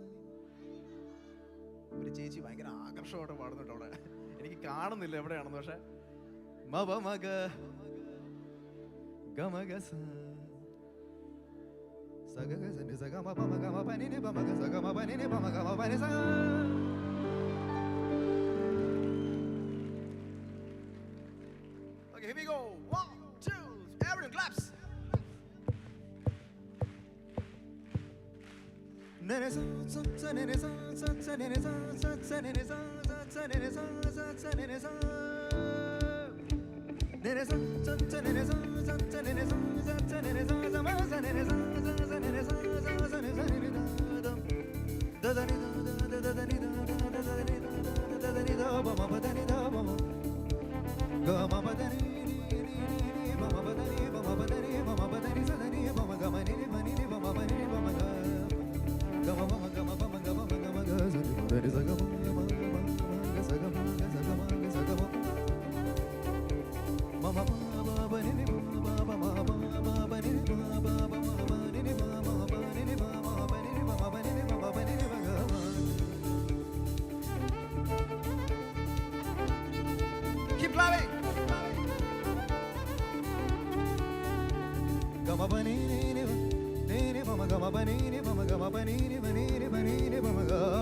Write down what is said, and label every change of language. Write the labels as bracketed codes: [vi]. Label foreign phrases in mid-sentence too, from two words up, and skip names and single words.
[ml] ഒരു ചേച്ചി ഭയങ്കര ആകർഷകമായിട്ട് പാടുന്നുണ്ട് അവിടെ, എനിക്ക് കാണുന്നില്ല എവിടെയാണെന്ന്. പക്ഷെ മപമഗ ഗമഗസ സഗഗസ നിസഗമ പമഗമ പനിനി പമഗ സഗമ പനിനി പമഗമ പനിസ. [en] Okay, here we go. 1, 2, everyone claps. Nenesa sa nenesa sa nenesa sa nenesa sa nenesa sa nenesa nenesa sa nenesa sa nenesa sa nenesa sa nenesa sa nenesa sa nenesa da da ni da da da ni da da da ni da da ni da ba ma ba da ni da ba ma ga ma ba da ni ni ba ma ba da ni ba ma ba da ni ba ma ba da ni sa da ni ba ma ga ma ni ba ni ba ma ba ni ba ma ga ga ma ma ga ma ba ma ga ma ga ma ga sa ni da ni sa ga ma ma ga sa ga ma ga sa ga ma ga sa ga ma ma ma ba ba ni ni ba ba ma ba ba ni ni ba ba ba ma ba ni ni ba ma ba ni ni ba ma ba ni ni ba ma ba ni ni ba ma ba ni ni ba ga ma. Keep clapping. Ga ma ba ni ni ba ma ga ma ba ni ni ba ma ga ma ba ni ni ba ni ni ba ni ni ba ma ga.